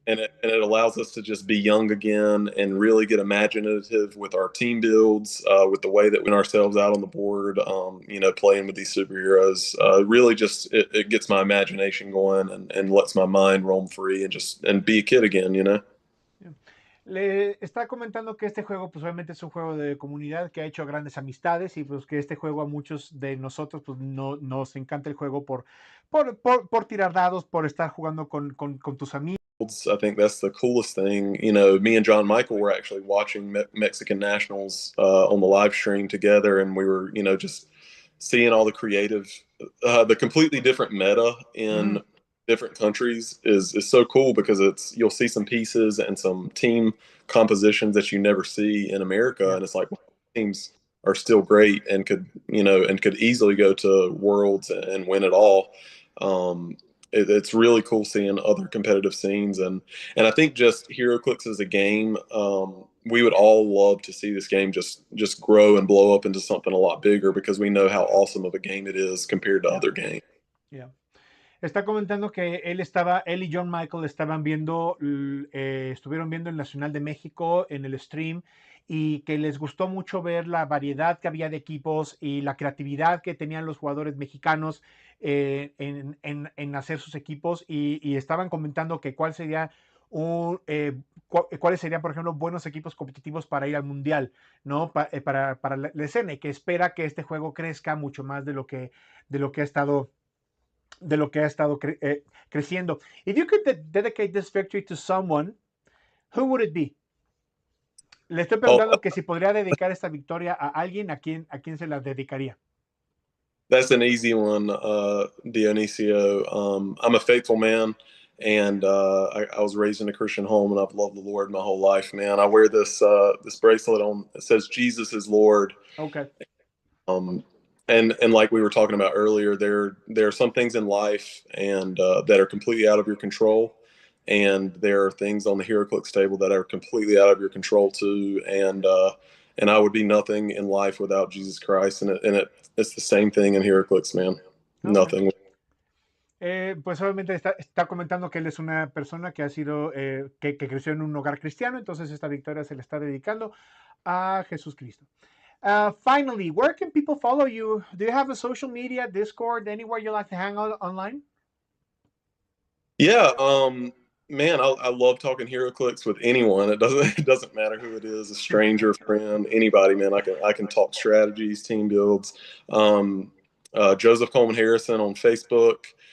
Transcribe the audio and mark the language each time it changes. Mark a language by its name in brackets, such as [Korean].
[English] And it allows us to just be young again and really get imaginative with our team builds, with the way that we put ourselves out on the board, playing with these superheroes. Really just, it gets my imagination going and lets my mind roam free and be a kid again, Yeah. [Spanish] Le está comentando que este juego pues obviamente es un juego de comunidad que ha hecho grandes amistades y pues que este juego a muchos de nosotros pues nos encanta el juego por tirar dados, por estar jugando con tus amigos. [English] I think that's the coolest thing. Me and John Michael were actually watching Mexican Nationals on the live stream together, and we were, just seeing all the creative, the completely different meta in different countries is so cool because you'll see some pieces and some team compositions that you never see in America, and it's like teams are still great and could easily go to Worlds and win it all. It's really cool seeing other competitive scenes, and I think just HeroClix as a game, we would all love to see this game just grow and blow up into something a lot bigger because we know how awesome of a game it is compared to other games. Yeah. [Spanish] Está comentando que él y John Michael estuvieron viendo el Nacional de México en el stream y que les gustó mucho ver la variedad que había de equipos y la creatividad que tenían los jugadores mexicanos en hacer sus equipos y estaban comentando que cuáles serían, por ejemplo, buenos equipos competitivos para ir al Mundial, ¿no? Para la escena y que espera que este juego crezca mucho más de lo que ha estado creciendo. [English] If you could dedicate this victory to someone, who would it be? [Spanish] Le estoy preguntando que si podría dedicar esta victoria a alguien, ¿a quién se la dedicaría? [English] That's an easy one, Dionisio. I'm a faithful man, and I was raised in a Christian home, and I've loved the Lord my whole life, man. I wear this bracelet on. It says Jesus is Lord. Okay. And like we were talking about earlier, there are some things in life and that are completely out of your control, and there are things on the HeroClix table that are completely out of your control too. And I would be nothing in life without Jesus Christ, and it's the same thing in HeroClix, man. Okay. Nothing. [Spanish] Pues obviamente está comentando que él es una persona que ha sido, que creció en un hogar cristiano, entonces esta victoria se le está dedicando a Jesús Cristo. [English] Finally, where can people follow you? Do you have a social media, Discord, anywhere you like to hang out online? Yeah, Man, I love talking HeroClix with anyone. It doesn't matter who it is, a stranger, friend, anybody, man. I can talk strategies, team builds. Joseph Coleman Harrison on Facebook.